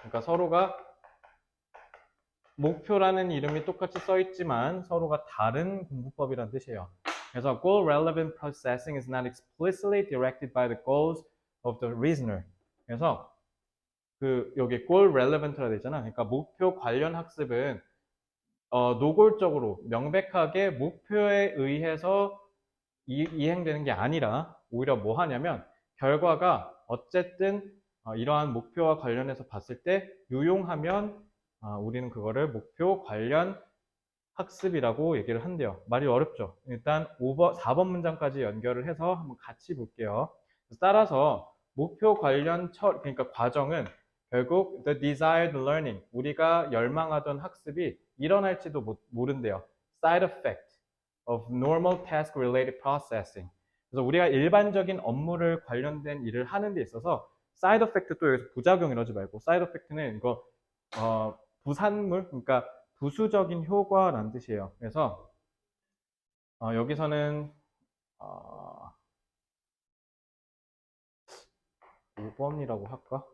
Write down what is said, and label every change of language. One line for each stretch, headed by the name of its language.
Korean: 그러니까 서로가 목표라는 이름이 똑같이 써 있지만 서로가 다른 공부법이라는 뜻이에요. 그래서
English: goal relevant processing is not explicitly directed by the goals of the reasoner.
Korean: 그래서 여기 goal relevant라 되잖아. 그러니까 목표 관련 학습은 노골적으로 명백하게 목표에 의해서 이행되는 게 아니라 오히려 뭐 하냐면 결과가 어쨌든 이러한 목표와 관련해서 봤을 때 유용하면 우리는 그거를 목표 관련 학습이라고 얘기를 한대요. 말이 어렵죠? 일단 4번 문장까지 연결을 해서 한번 같이 볼게요. 따라서 목표 관련 그러니까 과정은 결국
English: the desired learning,
Korean: 우리가 열망하던 학습이 일어날지도 모른대요.
English: side effect of normal task related processing.
Korean: 그래서 우리가 일반적인 업무를 관련된 일을 하는 데 있어서 side effect 또 여기서 부작용 이러지 말고 side effect는 이거 부산물, 그러니까 부수적인 효과라는 뜻이에요. 그래서 여기서는 5번이라고 할까?